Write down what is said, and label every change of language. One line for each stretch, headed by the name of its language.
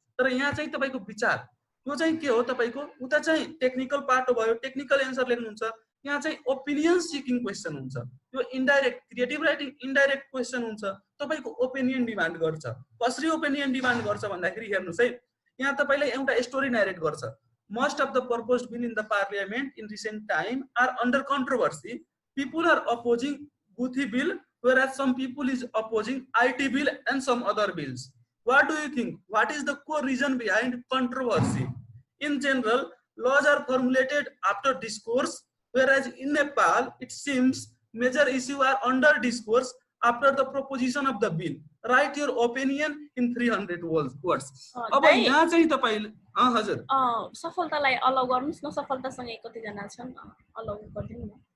Nepali: तर यहाँ चाहिँ तपाईको विचार, त्यो चाहिँ के हो, तपाईको उता चाहिँ टेक्निकल पार्ट भयो, टेक्निकल एन्सर लेख्नुहुन्छ। यहाँ चाहिँ ओपिनियन सिकिङ क्वेसन हुन्छ। यो indirect, creative writing indirect question हुन्छ, तपाईको ओपिनियन डिमान्ड गर्छ। कसरी ओपिनियन डिमान्ड गर्छ भन्दाखेरि हेर्नुस् है, यहाँ तपाईलाई एउटा स्टोरी नरेट गर्छ।
English: Most of the proposed bill in the parliament in recent time are under controversy. People are opposing Guthi bill, whereas some people is opposing IT bill and some other bills. What do you think? What is the core reason behind controversy? In general, laws are formulated after discourse, whereas in Nepal, it seems major issues are under discourse after the proposition of the bill. Write your opinion in 300 words.
Nepali: अब यहाँ चाहिँ तपाईले हजुर सफलतालाई allow गर्नुस् न, सफलतासँग कति जना छन् अलाउ गर्दिनु न।